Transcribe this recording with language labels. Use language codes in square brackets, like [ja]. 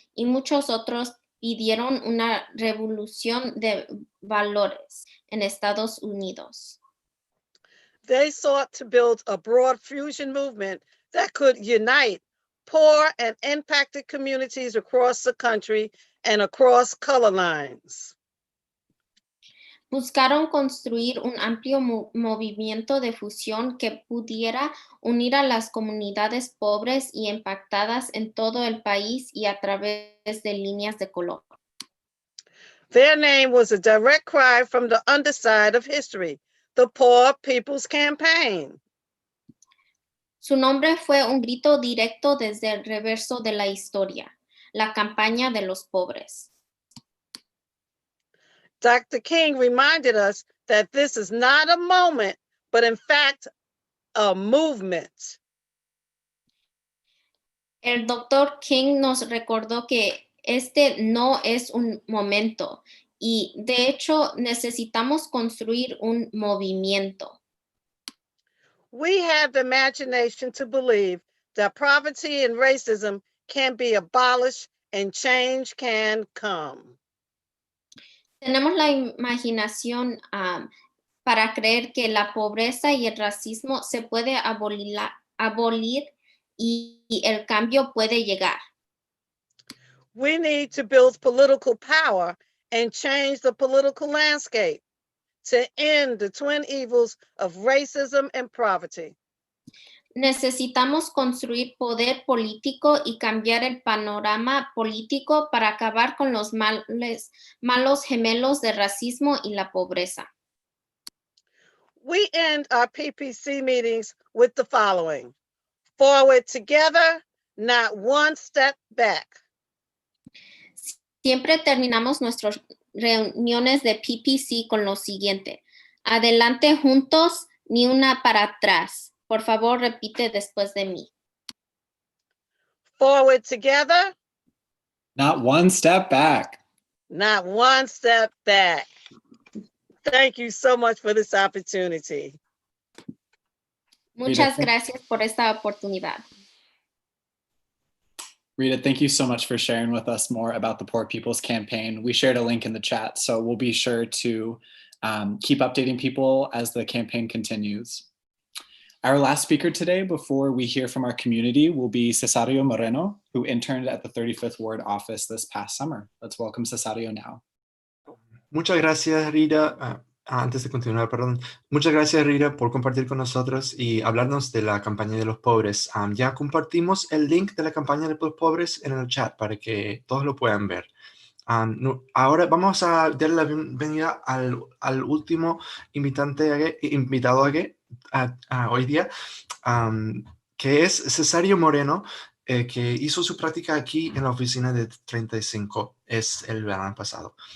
[es] y muchos otros pidieron una revolución de valores en Estados Unidos. [en] They sought to build a broad fusion movement that could unite poor and impacted communities across the country and across color lines. [es] Buscaron construir un amplio movimiento de fusión que pudiera unir a las comunidades pobres y impactadas en todo el país y a través de líneas de color. [en] Their name was a direct cry from the underside of history, the Poor People's Campaign. [es] Su nombre fue un grito directo desde el reverso de la historia, la campaña de los pobres. [en] Dr. King reminded us that this is not a moment, but in fact, a movement. [es] El Dr. King nos recordó que este no es un momento y de hecho necesitamos construir un movimiento. [en] We have the imagination to believe that poverty and racism can be abolished and change can come. [es] Tenemos la imaginación para creer que la pobreza y el racismo se puede abolir y el cambio puede llegar. [en] We need to build political power and change the political landscape to end the twin evils of racism and poverty. [es] Necesitamos construir poder político y cambiar el panorama político para acabar con los malos gemelos de racismo y la pobreza. [en] We end our PPC meetings with the following: forward together, not one step back. [es] Siempre terminamos nuestras reuniones de PPC con lo siguiente: adelante juntos, ni una para atrás. Por favor, repite después de mí. [en] Forward together, Not one step back. not one step back. Thank you so much for this opportunity. Muchas gracias por esta oportunidad. Rita, thank you so much for sharing with us more about the Poor People's Campaign. We shared a link in the chat, so we'll be sure to keep updating people as the campaign continues. Our last speaker today, before we hear from our community, will be Cesario Moreno, who interned at the 35th Ward office this past summer. Let's welcome Cesario now. [es] Muchas gracias, Rita. Antes de continuar, perdón. Muchas gracias, Rita, por compartir con nosotros y hablarnos de la campaña de los pobres. Ya compartimos el link de la campaña de los pobres en el chat para que todos lo puedan ver. Ahora vamos a darle la bienvenida al último invitado hoy día, que es Cesario Moreno, que hizo su práctica aquí en la oficina de 35, es el verano pasado.